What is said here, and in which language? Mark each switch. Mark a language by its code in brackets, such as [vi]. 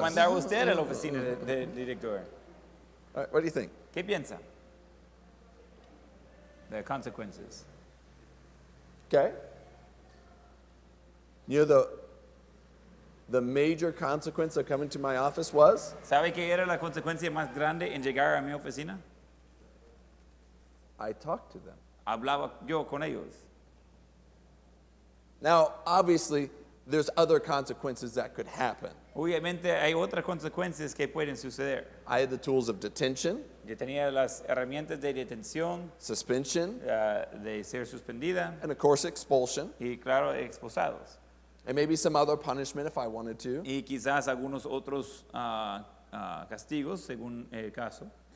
[es] mandar a usted a la oficina del director. [en] All right, what do you think? [es] ¿Qué piensa? [en] The consequences. Okay. You know the major consequence of coming to my office was? [es] ¿Sabe qué era la consecuencia más grande en llegar a mi oficina? [en] I talked to them. [es] Hablaba yo con ellos. [en] Now, obviously, there's other consequences that could happen. [es] Obviamente hay otras consecuencias que pueden suceder. [en] I had the tools of detention, [es] Yo tenía las herramientas de detención, [en] suspension, [es] de ser suspendida [en] and of course expulsion, [es] y claro, expulsados. [en] and maybe some other punishment if I wanted to. [es] Y quizás algunos otros castigos según el caso.